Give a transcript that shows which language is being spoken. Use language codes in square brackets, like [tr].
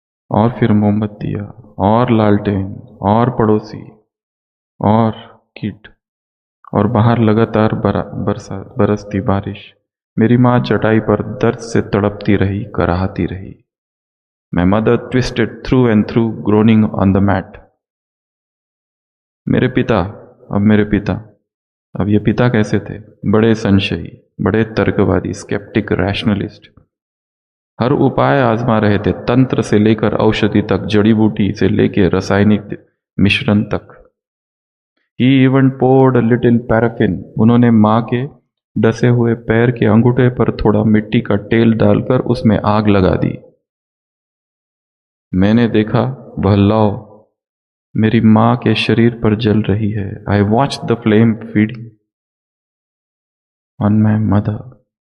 [hi] और फिर मोमबत्तियां और लालटेन और पड़ोसी और कीट और बाहर लगातार बरसती बारिश। मेरी माँ चटाई पर दर्द से तड़पती रही, कराहती रही। [en] My mother twisted through and through, groaning on the mat. [hi] मेरे पिता, अब ये पिता कैसे थे? बड़े संशयी, बड़े तर्कवादी, स्केप्टिक, रैशनलिस्ट। हर उपाय आजमा रहे थे, तंत्र से लेकर औषधि तक, जड़ी बूटी से लेकर रासायनिक मिश्रण तक। [en] He even poured a little paraffin. [hi] उन्होंने माँ के डसे हुए पैर के अंगूठे पर थोड़ा मिट्टी का तेल डालकर उसमें आग लगा दी। मैंने देखा वह लौ मेरी माँ के शरीर पर जल रही है। [en] I watch the flame feeding on my mother.